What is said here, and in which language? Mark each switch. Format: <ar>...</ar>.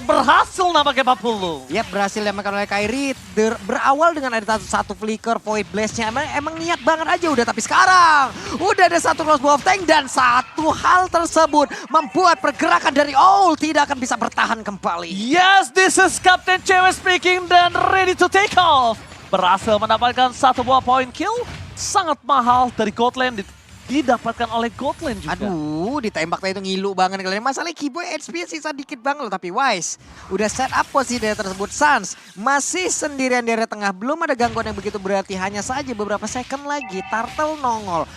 <id>Berhasil nampaknya 40. Iya, berhasil diamankan oleh Kairi. Berawal dengan ada satu flicker, Void Blast-nya. Emang niat banget aja udah. Tapi sekarang udah ada satu crossbow of tank. Dan satu hal tersebut membuat pergerakan dari All tidak akan bisa bertahan kembali.</id> <en>Yes, this is Captain Cewek speaking</en> <id>dan</id> <en>ready to take off.</en> <id>Berhasil mendapatkan satu buah point kill. Sangat mahal dari gold lane didapatkan oleh gold lane juga. Aduh, ditembak tadi itu ngilu banget kalian. Masalahnya Keyboy HP sisa dikit banget loh. Tapi Wise udah set up posisi daerah tersebut. Suns masih sendirian di area tengah. Belum ada gangguan yang begitu berarti. Hanya saja beberapa second lagi Turtle nongol.</id>